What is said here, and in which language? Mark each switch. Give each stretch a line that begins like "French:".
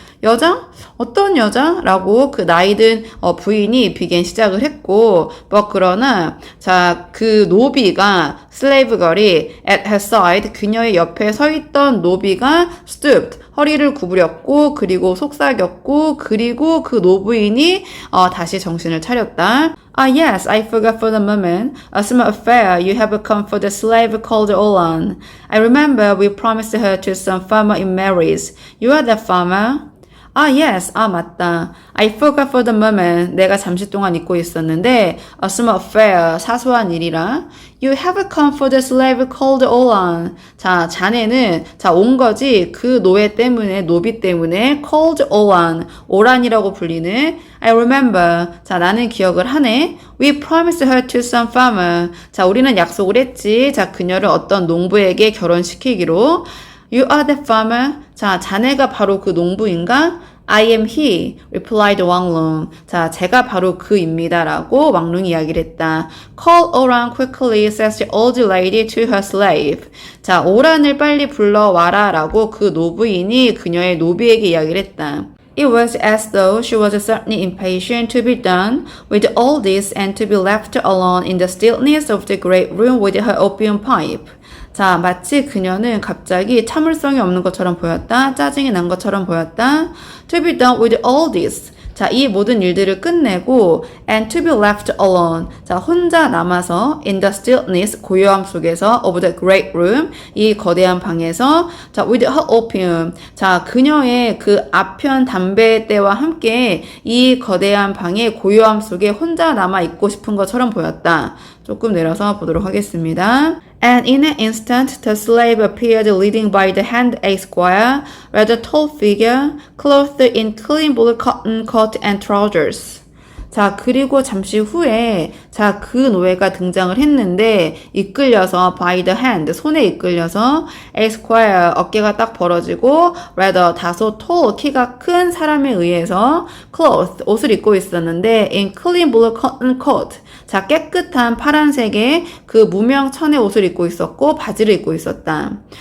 Korean: 여자? 어떤 여자? 라고 그 나이든 부인이 비긴 시작을 했고 그러나 자, 그 노비가 슬레이브 걸이
English: at her side
Korean: 그녀의 옆에 서 있던 노비가
English: stooped
Korean: 허리를 구부렸고 그리고 속삭였고 그리고 그 노부인이 다시 정신을 차렸다.
English: Ah, yes, I forgot for the moment. A small affair. You have come for the slave called Olan. I remember we promised her to some farmer in marriage. You are the farmer? Ah, yes.
Korean: 아, 맞다.
English: I forgot for the moment.
Korean: 내가 잠시 동안 잊고 있었는데,
English: a small affair.
Korean: 사소한 일이라.
English: You have come for the slave called Olan.
Korean: 자, 자네는, 온 거지. 그 노예 때문에, 노비 때문에,
English: called Olan.
Korean: 오란이라고 불리는.
English: I remember.
Korean: 자, 나는 기억을 하네.
English: We promised her to some farmer.
Korean: 자, 우리는 약속을 했지. 자, 그녀를 어떤 농부에게 결혼시키기로.
English: You are the farmer.
Korean: 자, 자네가 바로 그 농부인가?
English: I am he, replied 왕룽.
Korean: 자, 제가 바로 그입니다라고 왕룽이 이야기를 했다.
English: Call Oran quickly, says the old lady to her slave.
Korean: 자, 오란을 빨리 불러와라라고 그 노부인이 그녀의 노비에게 이야기를 했다.
English: It was as though she was certainly impatient to be done with all this and to be left alone in the stillness of the great room with her opium pipe.
Korean: 자, 마치 그녀는 갑자기 참을성이 없는 것처럼 보였다. 짜증이 난 것처럼 보였다.
English: To be done with all this.
Korean: 자, 이 모든 일들을 끝내고
English: and to be left alone.
Korean: 자, 혼자 남아서
English: in the stillness,
Korean: 고요함 속에서
English: of the great room,
Korean: 이 거대한 방에서 자,
English: with her opium.
Korean: 자, 그녀의 그 아편 담배대와 함께 이 거대한 방의 고요함 속에 혼자 남아 있고 싶은 것처럼 보였다. 조금 내려서 보도록 하겠습니다.
English: And in an instant, the slave appeared leading by the hand a squire, rather tall figure, clothed in clean blue cotton coat and trousers.
Korean: 자, 그리고 잠시 후에 자, 그 노예가 등장을 했는데 이끌려서
English: by the hand,
Korean: 손에 이끌려서
English: a squire,
Korean: 어깨가 딱 벌어지고
English: rather,
Korean: 다소
English: tall,
Korean: 키가 큰 사람에 의해서
English: clothed,
Korean: 옷을 입고 있었는데
English: in clean blue cotton coat,
Korean: 자, 깨끗한 파란색의 그 무명 천의 옷을 입고 있었고 바지를 입고 있었다.